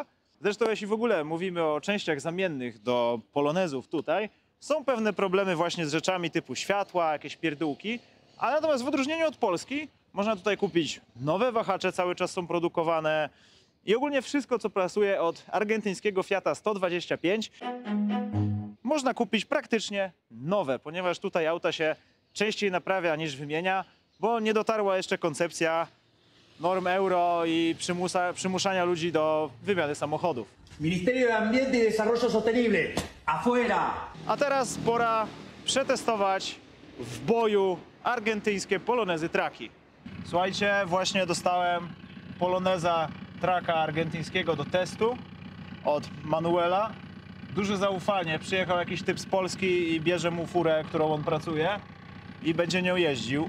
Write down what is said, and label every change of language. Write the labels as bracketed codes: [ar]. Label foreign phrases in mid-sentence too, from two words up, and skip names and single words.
[pl] Zresztą jeśli w ogóle mówimy o częściach zamiennych do Polonezów tutaj, są pewne problemy właśnie z rzeczami typu światła, jakieś pierdółki, ale natomiast w odróżnieniu od Polski można tutaj kupić nowe wahacze, cały czas są produkowane i ogólnie wszystko, co pracuje od argentyńskiego Fiata 125, można kupić praktycznie nowe, ponieważ tutaj auta się częściej naprawia niż wymienia, bo nie dotarła jeszcze koncepcja norm euro i przymuszania ludzi do wymiany samochodów. [es] Ministerio de Ambiente y Desarrollo Sostenible, afuera! [pl] A teraz pora przetestować w boju argentyńskie Polonezy Traki. Słuchajcie, właśnie dostałem Poloneza Traka argentyńskiego do testu od Manuela. Duże zaufanie, przyjechał jakiś typ z Polski i bierze mu furę, którą on pracuje i będzie nią jeździł.